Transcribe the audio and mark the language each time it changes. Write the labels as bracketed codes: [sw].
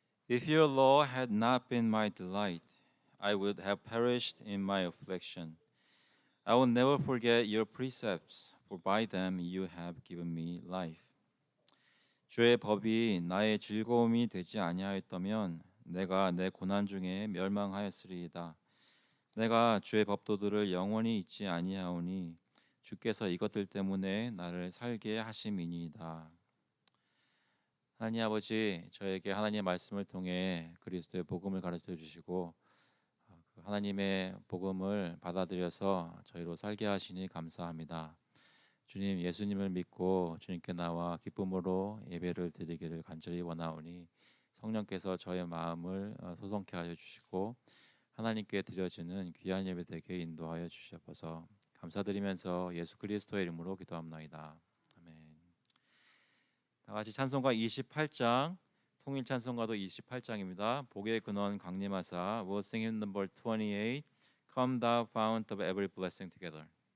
[en] If your law had not been my delight, I would have perished in my affliction. I will never forget your precepts, for by them you have given me life. [ko] 주의 법이 나의 즐거움이 되지 아니하였다면 내가 내 고난 중에 멸망하였으리이다. 내가 주의 법도들을 영원히 잊지 아니하오니 주께서 이것들 때문에 나를 살게 하심이니이다. 하나님 아버지, 저에게 하나님의 말씀을 통해 그리스도의 복음을 가르쳐 주시고 하나님의 복음을 받아들여서 저희로 살게 하시니 감사합니다. 주님, 예수님을 믿고 주님께 나와 기쁨으로 예배를 드리기를 간절히 원하오니 성령께서 저의 마음을 소성케 하여 주시고 하나님께 드려지는 귀한 예배 되게 인도하여 주시옵소서. 감사드리면서 예수 그리스도의 이름으로 기도합나이다. 아멘. 다 같이 찬송가 28장, 통일 찬송가도 28장입니다. 복의 근원 강림하사 [en] We'll sing hymn number 28 Come thou fount of every blessing together.